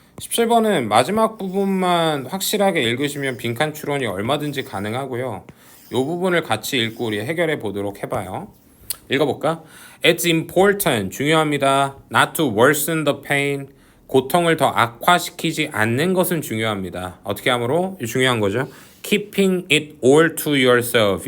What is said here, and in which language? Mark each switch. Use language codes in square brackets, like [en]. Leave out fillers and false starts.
[ko] 17번은 마지막 부분만 확실하게 읽으시면 빈칸 추론이 얼마든지 가능하고요. 이 부분을 같이 읽고 우리 해결해 보도록 해봐요. 읽어볼까? [en] It's important, [ko] 중요합니다. [en] Not to worsen the pain, [ko] 고통을 더 악화시키지 않는 것은 중요합니다. 어떻게 하므로? 중요한 거죠. [en] Keeping it all to yourself.